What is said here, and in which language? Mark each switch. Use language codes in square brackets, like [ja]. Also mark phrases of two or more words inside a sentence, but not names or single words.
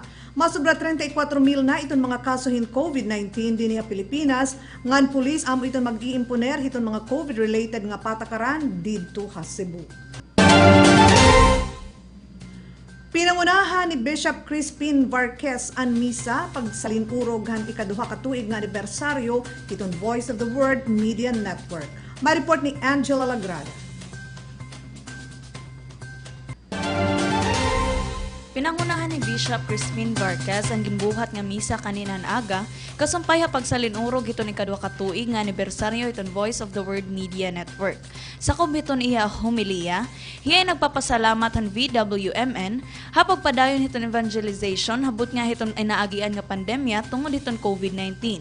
[war] Masubra 34,000 na itong mga kasuhin COVID-19 din niya Pilipinas, ngan pulis amo itong mag-iimponer itong mga COVID-related nga patakaran didto ha Cebu. Pinangunahan ni Bishop Crispin Varquez ang misa pagsalinurog han ikaduha ka tuig nga anibersaryo itong Voice of the Word Media Network. May report ni Angela Lagrada. Pinangunahan ni Bishop Crispin Varquez ang gimbuhat nga misa kaninan aga kasumpay pagsalinurog ito ni kadwa ka tuig nga anibersaryo itong Voice of the Word Media Network. Sa kumiton iya homilia, hiya nagpapasalamat han VWMN hapag padayon itong evangelization habot nga itong inaagian nga pandemya tungod itong COVID-19.